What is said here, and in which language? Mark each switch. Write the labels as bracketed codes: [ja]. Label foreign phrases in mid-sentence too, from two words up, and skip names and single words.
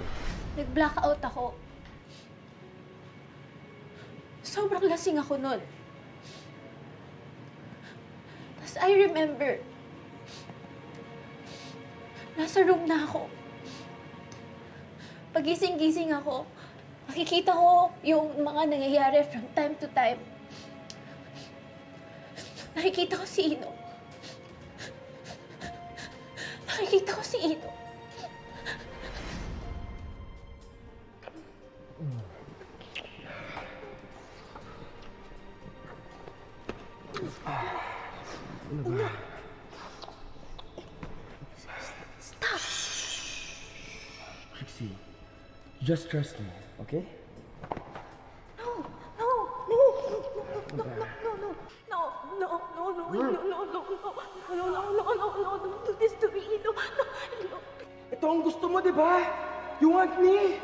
[tl] Nag-blackout ako. Sobrang lasing ako nun. Tapos [en] I remember, [tl] nasa room na ako. Pagising-gising ako, makikita ko yung mga nangyayari [en] from time to time. [tl] Nakikita ko si Ino. Nakikita ko si Ino. Ano ba? [en] Stop! Trixie, just trust me, okay? No, no, no, no, no, no, no, no, no, no, no, no, no, no, no, no, no, no, don't do this to me, Ino. No, [tl] Ito ang gusto mo, di ba? [en] You want me?